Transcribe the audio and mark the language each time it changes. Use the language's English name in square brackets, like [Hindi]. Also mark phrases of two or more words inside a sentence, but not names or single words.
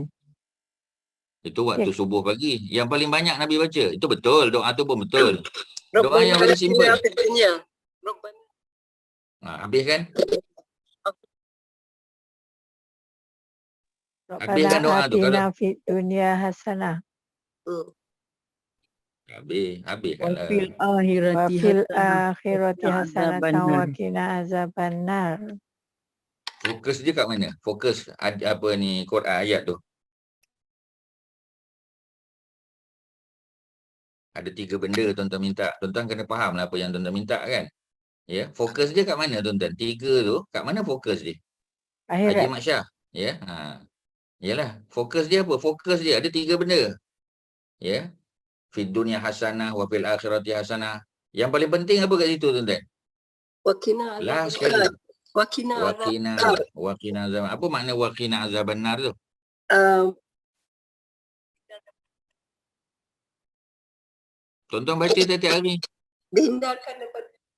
[Malay] Itu waktu subuh pagi. Yang paling banyak Nabi baca. Itu betul, doa tu pun betul. Doa yang paling simple. Habis kan? Habiskan doa tu. Kalau [Arabic] ربنا في الدنيا حسنة [Malay] habis kan lah. [Arabic] Wafil wa akhirati fil hasanah akhirati وقنا حسنة و azabannar. قنا عذاب النار. [Malay] Fokus dia kat mana? Fokus apa ni Quran ayat tu. Ada 3 benda tuan-tuan minta. Tuan-tuan kena faham lah apa yang tuan-tuan minta kan. Ya, fokus dia kat mana tuan-tuan? 3 tu, kat mana fokus dia? Haji Akhirat. Mat Syah. Ya. Yalah, fokus dia apa? Fokus dia ada 3 benda. Ya. [Arabic] في الدنيا حسنة وفي الآخرة حسنة. [Malay] Yang paling penting apa kat situ tuan-tuan? Last sekali. [Arabic] وقنا عذابا. [Malay] Apa makna [Arabic] وقنا عذاب النار [Malay] tu? Tuan-tuan baca tiap-tiap hari. Dihindarkan daripada